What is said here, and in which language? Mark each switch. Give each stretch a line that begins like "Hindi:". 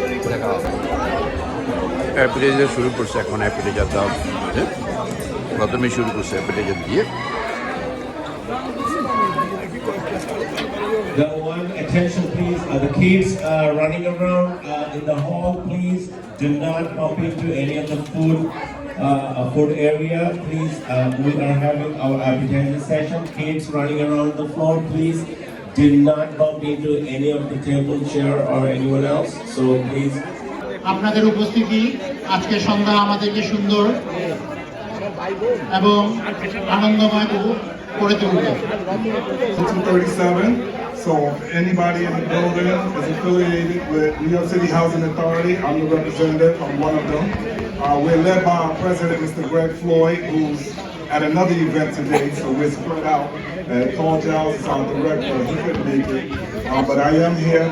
Bangla: দেখা অ্যাপিটাইজার শুরু করছে এখন, অ্যাপিটাইজার দাও প্রথমে শুরু করছে অ্যাপিটাইজার দিয়ে।
English: Attention please, the kids are running around in the hall. Please do not bump into any of the food area. Please, we are having our appetizer session. Kids running around the floor, please do not bump into any of the table, chair or anyone else. So please.
Bangla: আপনাদের উপস্থিতি আজকে সন্ধ্যা আমাদেরকে সুন্দর এবং আনন্দময় করে তুলবে।
English: 237. So anybody in the building is affiliated with New York City Housing Authority. I'm the representative. I'm one of them. We're led by our president, Mr. Greg Floyd, who's at another event today, so we're spread out. Paul Giles is our director. He couldn't make it. But I am here.